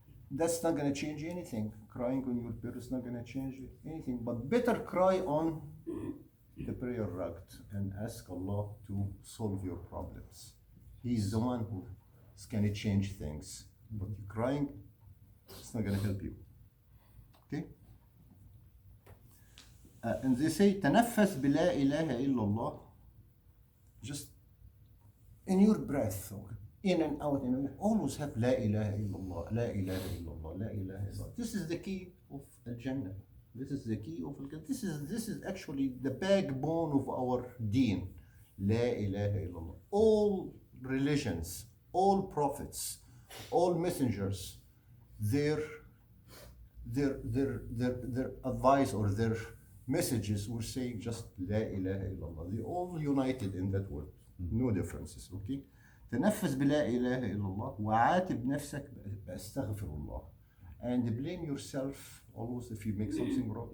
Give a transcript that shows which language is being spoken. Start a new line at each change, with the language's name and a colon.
English: That's not going to change anything. Crying on your pillow is not going to change anything. But better cry on the prayer rug and ask Allah to solve your problems. He's the one who is going to change things. But you crying, it's not going to help you. Okay? And they say,
Arabic: تنفس بلا إله إلا الله.
English: Just in your breath, okay? In and out, always have La ilaha illallah, La ilaha illallah, La ilaha illallah. This is the key of Al-Jannah. This is the key of Al-Jannah. This is actually the backbone of our deen. La ilaha illallah. All religions, all prophets, all messengers, their their advice or their messages were saying just
Arabic: لا إله إلا الله.
English: They all united in that word. No differences. Okay.
Arabic: تنفس بلا إله إلا الله وعاتب نفسك بأستغفر الله.
English: And blame yourself always if you make something wrong.